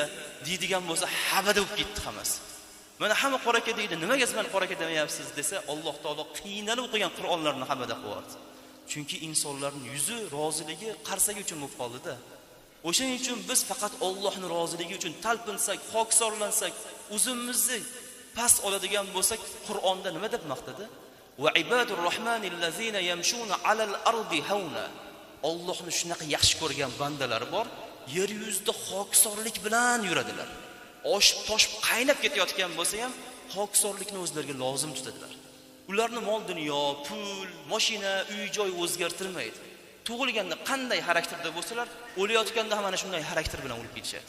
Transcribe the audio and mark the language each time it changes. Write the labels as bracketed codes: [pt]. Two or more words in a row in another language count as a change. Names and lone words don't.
[uz] deydigan bo'lsa, xabada bo'lib ketdik hammasi. Mana hamma qora aka deydi, nimaga siz meni qora aka demayapsiz desa, Alloh taolo qiynalib o'qigan Qur'onlarni xabada qo'yadi. Chunki insonlarning yuzi roziligi qarsagi uchun bo'lib qoldi-da. O'shaning uchun biz faqat Allohning roziligi uchun talpinsak, xokisorlansak, o'zimizni past oladigan bo'lsak, Qur'onda nima deb maqtadi? [ar] وعباد الرحمن الذين يمشون على الأرض هونا. [uz] Allohni shunaqa yaxshi ko'rgan bandalari bor, yer yuzida xokisorlik bilan yuradilar. Oshib toshib qaynab ketayotgan bo'lsa ham, xokisorlikni o'zlariga lozim tutadilar. Ularning mol dunyo, pul, mashina, uy-joy o'zgartirmaydi. Tug'ilganda qanday xarakterda bo'lsalar, o'layotganda ham ana shunday xarakter bilan o'lib ketishadi.